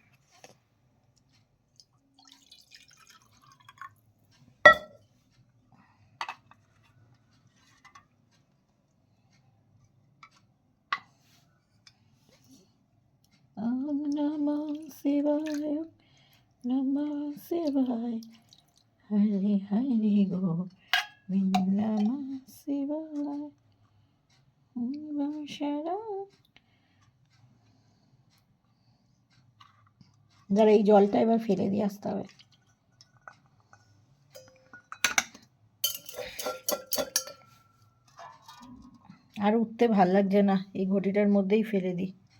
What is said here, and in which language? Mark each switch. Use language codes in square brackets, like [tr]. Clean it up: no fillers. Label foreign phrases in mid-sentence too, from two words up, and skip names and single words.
[sa] ওম নমঃ শিবায় ওম নমঃ শিবায় হরে হরে গোবিন্দ নমঃ শিবায় ওম শরণ। [bn] যারা এই জলটা এবার ফেলে দিয়ে আসতে হবে। আর উঠতে ভাল লাগছে না, এই ঘটিটার মধ্যেই ফেলে দিই।